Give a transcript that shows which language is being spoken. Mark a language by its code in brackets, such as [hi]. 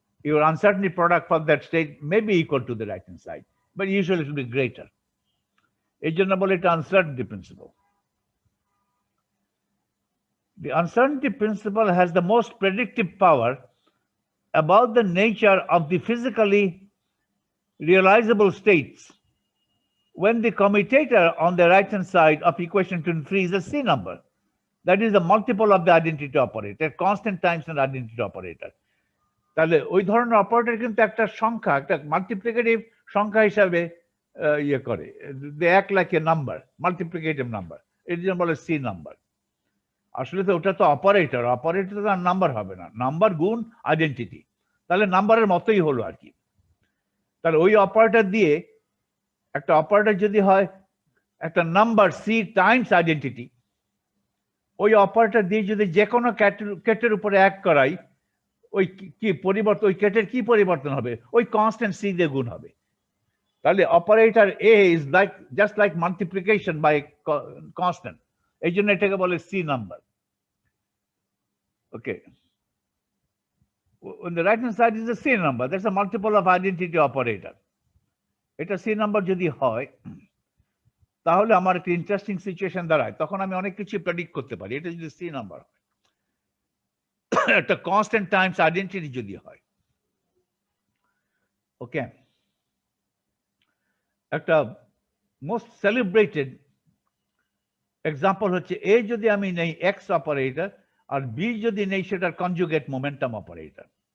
[en] Your uncertainty product for that state may be equal to the right hand side, but usually it will be greater. [bn] এই জন্য বলে এটা uncertainty principle. [en] The uncertainty principle has the most predictive power about the nature of the physically realizable states when the commutator on the right hand side of equation 23 is a C number, that is the multiple of the identity operator, constant times an identity operator. [bn] তাহলে ওই ধরনের operator কিন্তু একটা সংখ্যা, একটা multiplicative সংখ্যা হিসাবে ইয়ে করে, এক like a number, multiplicative number, এর জন্য বলে সি নাম্বার। আসলে তো ওটা তো অপারেটর, অপারেটর তো আর নাম্বার হবে না, নাম্বার গুণ আইডেন্টিটি, তাহলে নাম্বারের মতোই হলো আর কি। তাহলে ওই অপারেটর দিয়ে একটা অপারেটর যদি হয় একটা নাম্বার সি টাইমস আইডেন্টিটি, ওই অপারেটর দিয়ে যদি যে কোনো কেটের উপরে এক করাই, ওই কি পরিবর্তন, ওই কেটের কি পরিবর্তন হবে? ওই কনস্ট্যান্ট সি দিয়ে গুণ হবে। তাহলে [en] operator A is like just like multiplication by constant, [bn] এই জন্য এটাকে বলে C number. [en] Okay, on the right hand side is a C number. That's a multiple of identity operator. [bn] এটা C number যদি হয় তাহলে আমার একটা ইন্টারেস্টিং সিচুয়েশন দাঁড়ায়, তখন আমি অনেক কিছু প্রেডিক্ট করতে পারি। এটা যদি C নাম্বার হয়, একটা কনস্ট্যান্ট টাইমস আইডেন্টিটি যদি হয়, ওকে, একটা মোস্ট সেলিব্রেটেড এক্সাম্পল হচ্ছে এ যদি আমি নেই এক্স অপারেটর, আর বি যদি নেই সেটার কনজুগেট মোমেন্টাম অপারেটর।